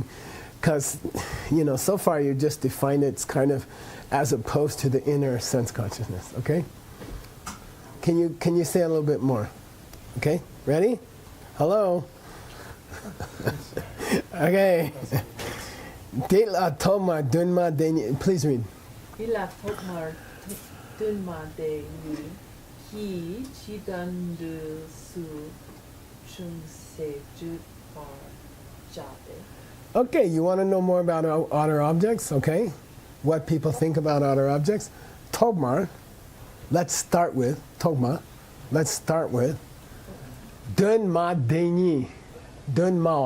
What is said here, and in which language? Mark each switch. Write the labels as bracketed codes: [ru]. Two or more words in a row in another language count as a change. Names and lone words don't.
[en] Because, you know, so far you just defined it kind of as opposed to the inner sense consciousness, okay? Can you say a little bit more? Okay, ready? Hello? Okay. Dela Toma Dunma Deni, please read. [bo] Ila Tokmar Dunma De Ni, He Chidan De Su Chung Se Ju Bar Jade. [en] Okay, you want to know more about outer objects, okay? What people think about outer objects? Togmar, let's start with, Togma, let's start with Dunma Deni, Dunma.